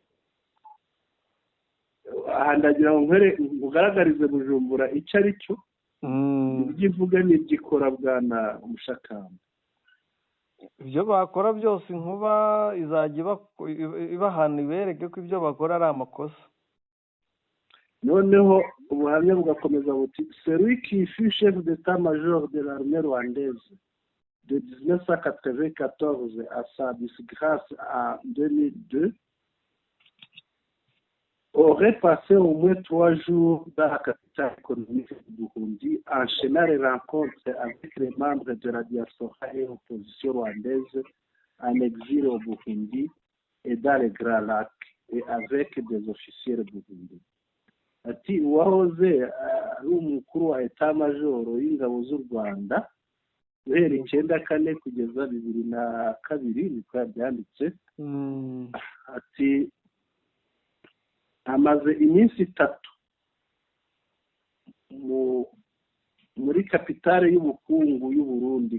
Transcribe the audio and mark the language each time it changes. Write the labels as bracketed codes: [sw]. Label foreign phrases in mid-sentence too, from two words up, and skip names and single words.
[rw] Aha ndagira ngo ugaragarize Bujumbura icyo ari cyo, ibyo ivuga n'ibyo ikora bwana Mushakamba. Ibyo bakora byose inkuba izajya ibahana, ibereke ko ibyo bakora ari amakosa. Noneho ubuhamya bugakomeza buti: [fr] celui qui fut chef d'état-major de l'armée rwandaise de 1994 à sa disgrâce en 2002 aurait passé au moins 3 jours dans la capitale économique du Burundi, enchaînant les rencontres avec les membres de la diaspora et l'opposition rwandaise en exil au Burundi et dans les Grands Lacs, et avec des officiers burundais. [rw] Ati uwahoze ari umukuru wa etat-major y'ingabo z'u Rwanda guhera 1994 kugeza 2002, niko yabyanditse. Ati amaze iminsi 3 muri kapitale y'ubukungu y'u Burundi.